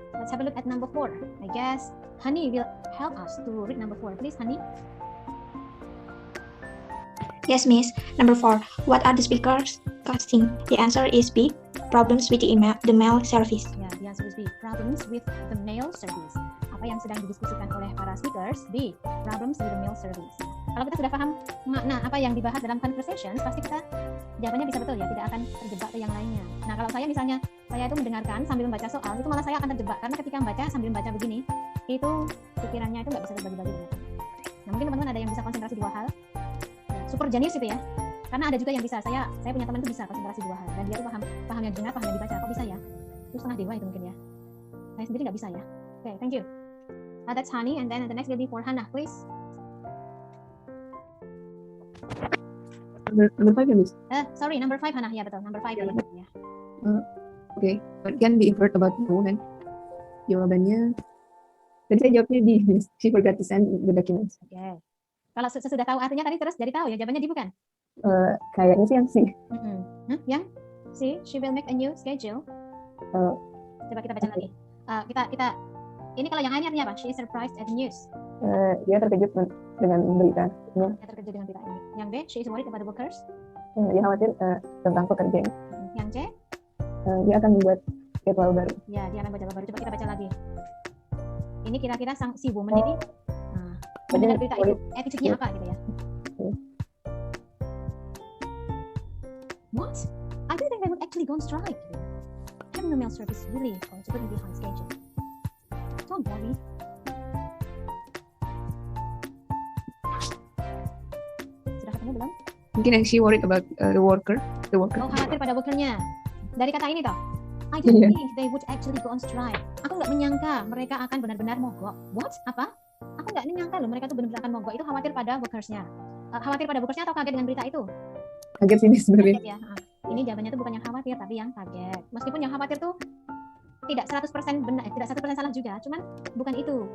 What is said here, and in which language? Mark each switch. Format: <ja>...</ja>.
<en>Let's have a look at number 4. I guess Hani will help us to read number 4. Please, Hani. Yes, Miss. Number 4. What are the speakers casting? The answer is B. Problems with the mail service. Ya, the answer is B. Problems with the mail service.</en> <id>Apa yang sedang didiskusikan oleh para speakers?</id> <en>B. Problems with the mail service.</en> <id>Kalau kita sudah paham makna apa yang dibahas dalam conversation, pasti kita jawabannya bisa betul ya, tidak akan terjebak ke yang lainnya. Nah, kalau saya misalnya, saya itu mendengarkan sambil membaca soal, itu malah saya akan terjebak, karena ketika membaca sambil membaca begini, itu pikirannya itu nggak bisa terbagi-bagi. Nah, mungkin teman-teman ada yang bisa konsentrasi 2 hal. Super jenius itu ya, karena ada juga yang bisa. Saya punya teman itu bisa konsentrasi 2 hal, dan dia itu paham yang dengar, paham yang dibaca. Kok bisa ya? Itu setengah dewa itu mungkin ya. Saya sendiri nggak bisa ya.</id> <en>Okay, thank you. That's Hani, and then the next will be for Hannah, please. Number 5 ya, Miss? Sorry, number 5 Hannah,</en> <id>ya betul,</id> <en>number 5 ya. Okay, what can be inferred about the woman?</en> <id>Jawabannya, tadi saya jawabnya D, Miss.</id> <en>She forgot to send the documents. Okay.</en> <id>Kalau sudah tahu artinya tadi terus jadi tahu ya, jawabannya D bukan? Kayaknya sih yang C.</id> <en>Yang C, she will make a new schedule.</en> <id>Coba kita baca lagi. Kita ini kalau yang A-nya artinya apa?</id> <en>She is surprised at the news.</en> <id>Dia terkejut dengan berita ini. Dia terkejut dengan berita ini.</id> <en>Yang B, she is worried about the workers.</en> <id>Dia khawatir tentang pekerja. Yang C, dia akan membuat jadwal baru. ya dia akan baca baru. Coba kita baca lagi. Ini kira-kira si woman ini mendengar berita itu, attitude-nya apa gitu ya?</id> <en>What? I don't think they would actually go on strike. Having a mail service really going to put me behind schedule. Don't worry.</en> <id>Sudah ketemu belum? Mungkin yang</id> <en>she worried about the worker.</en> <id>Oh, khawatir pada workernya. Dari kata ini toh.</id> <en>I don't think they would actually go on strike.</en> <id>Aku nggak menyangka mereka akan benar-benar mogok.</id> <en>What?</en> <id>Apa? Aku nggak menyangka loh mereka tuh benar-benar akan mogok. Itu khawatir pada workersnya. Khawatir pada workersnya atau kaget dengan berita itu? Kaget sih sebenarnya. Kaget ya. Ini jawabannya tuh bukan yang khawatir tapi yang kaget. Meskipun yang khawatir tuh tidak 100% benar, tidak 100% salah juga. Cuman bukan itu.</id>